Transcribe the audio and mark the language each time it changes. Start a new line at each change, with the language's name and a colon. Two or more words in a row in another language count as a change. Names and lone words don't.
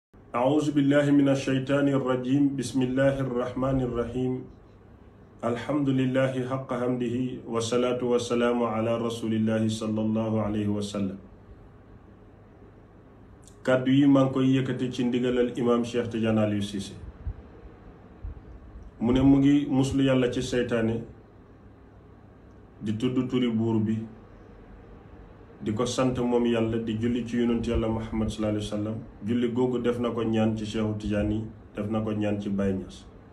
Arabic: أعوذ بالله من الشيطان الرجيم بسم الله الرحمن الرحيم الحمد لله حق حمده والصلاة والسلام على رسول الله صلى الله عليه وسلم
Wolof: kàddu yi maa ngi koy yëkkati ci ndigalal imaam Cheikh Tidiane Aliou Cissé mu ne mu ngi muslu yàlla ci seytaane di tudd turi buur bi di ko sant moom yàlla di julli ci yonent yàlla Muhammad
Arabic: صلى الله عليه وسلم
Wolof: julli googu def na ko ñaan ci Cheikhu Tidiane yi def na ko ñaan ci Baye Niass